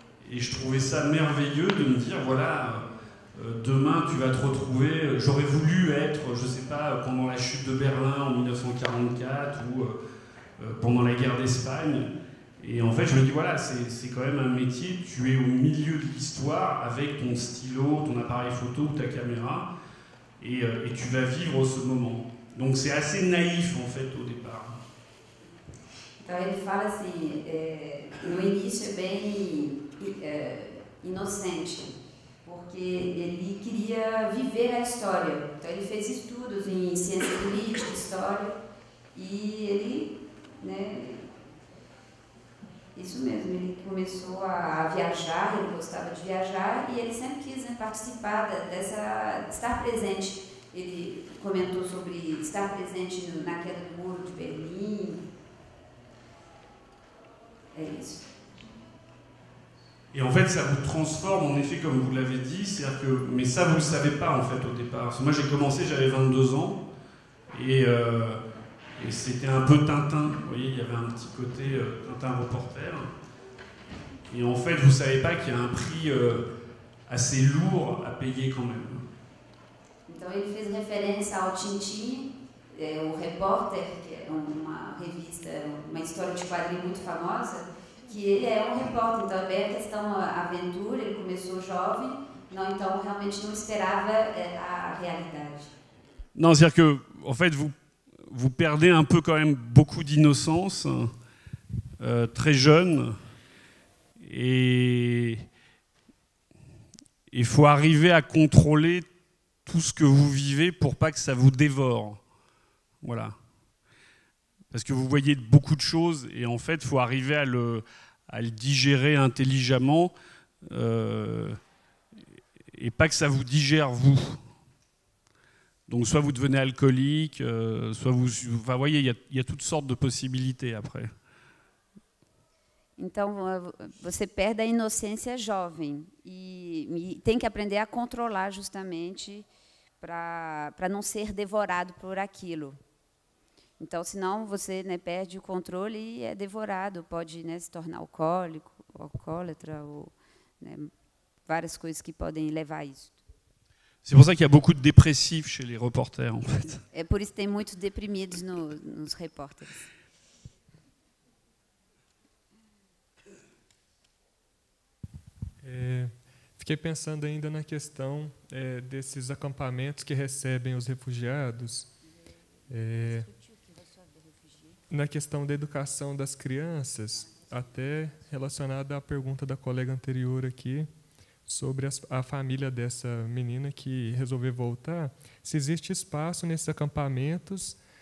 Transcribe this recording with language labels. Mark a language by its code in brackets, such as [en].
[fr] Et je trouvais ça merveilleux de me dire, voilà, demain tu vas te retrouver, j'aurais voulu être, je ne sais pas, pendant la chute de Berlin en 1944 ou pendant la guerre d'Espagne. Et en fait, je me dis, voilà, c'est quand même un métier, tu es au milieu de l'histoire avec ton stylo, ton appareil photo ou ta caméra, et tu vas vivre ce moment. Donc c'est assez naïf, en fait, au départ. [pt] Então ele fala assim, no início é bem inocente, porque ele queria viver a história. Então ele fez estudos em ciência política, história, e ele, né, isso mesmo, ele começou a viajar, ele gostava de viajar e ele sempre quis, né, participar estar presente. Ele comentou sobre estar presente na queda do muro de Berlim. [fr] Et en fait, ça vous transforme, en effet, comme vous l'avez dit, c'est-à-dire que, mais ça, vous ne le savez pas, en fait, au départ. Parce que moi, j'ai commencé, j'avais 22 ans, et c'était un peu Tintin. Vous voyez, il y avait un petit côté Tintin reporter. Et en fait, vous ne savez pas qu'il y a un prix assez lourd à payer quand même. [pt] Então, ele fez referência ao Tintin, o Repórter, que é uma revista, uma história de quadrinho muito famosa, que ele é um repórter, então é bem a questão aventura, ele começou jovem, então realmente não esperava a realidade. [fr] Non, c'est-à-dire que, en fait, vous perdez un peu quand même beaucoup d'innocence, très jeune, et il faut arriver à contrôler tout ce que vous vivez pour pas que ça vous dévore. Voilà. Parce que vous voyez beaucoup de choses et en fait, il faut arriver à le digérer intelligemment et pas que ça vous digère vous. Donc soit vous devenez alcoolique, soit vous... Enfin, vous voyez, il y a toutes sortes de possibilités après. [pt] Então, você perde a inocência jovem e tem que aprender a controlar justamente para não ser devorado por aquilo. Então, senão você, né, perde o controle e é devorado, pode, né, se tornar alcoólico, alcoólatra, ou, né, várias coisas que podem levar a isso. [fr] C'est pour ça qu'il y a beaucoup de dépressifs chez les reporters, en fait. [pt] É por isso que tem muitos deprimidos nos repórteres. Fiquei pensando ainda na questão desses acampamentos que recebem os refugiados, na questão da educação das crianças, até relacionada à pergunta da colega anterior aqui, sobre a família dessa menina que resolveu voltar, se existe espaço nesses acampamentos